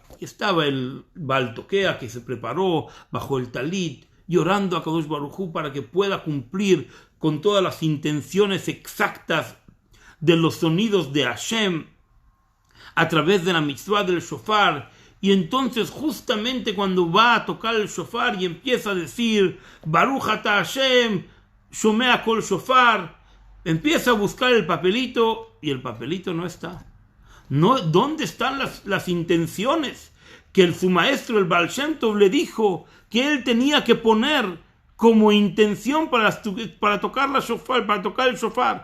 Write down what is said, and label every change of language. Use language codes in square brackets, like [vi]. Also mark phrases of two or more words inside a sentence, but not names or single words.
[es] Estaba el [he] בעל תוקע [es] que se preparó bajo el talit, llorando a [he] קדוש ברוך הוא [es] para que pueda cumplir con todas las intenciones exactas de los sonidos de Hashem a través de la mitzvah del shofar. Y entonces justamente cuando va a tocar el shofar y empieza a decir [he] ברוך אתה השם שומע קול שופר, [es] empieza a buscar el papelito y el papelito no está. No, ¿dónde están las intenciones que su maestro, el Baal Shem Tov, le dijo que él tenía que poner como intención para tocar el shofar?